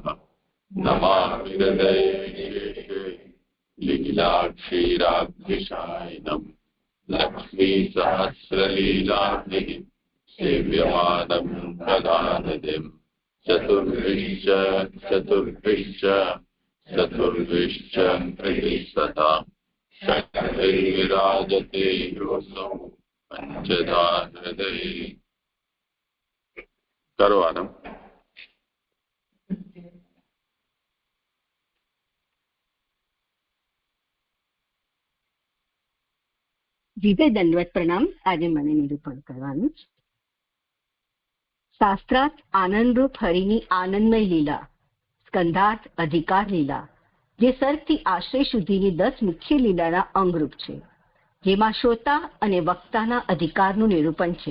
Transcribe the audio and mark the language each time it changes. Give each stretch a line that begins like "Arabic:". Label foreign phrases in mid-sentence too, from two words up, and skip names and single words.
Sanskrit: नमामि हृदये लीलाक्षीराब्धिशायिनं लक्ष्मीसहस्रलीलाभिः सेव्यमानं प्रदानदिं चतुर्भिश्च प्रतिसदा षट्भिर्विराजते योऽसौ पंचधा हृदये।
Hindi: करो आरंभ।
Gujarati: વિવે દંડવત પ્રણામ. આજે મને નિરૂપણ કરવાનું. શાસ્ત્રાર્થ આનંદરૂપ હરિની આનંદમય લીલા, સ્કંધાર્થ અધિકાર લીલા, જે સર્ગથી આશ્રય સુધીની 10 મુખ્ય લીલાના અંગરૂપ છે, જેમાં શ્રોતા અને વક્તાના અધિકારનું નિરૂપણ છે.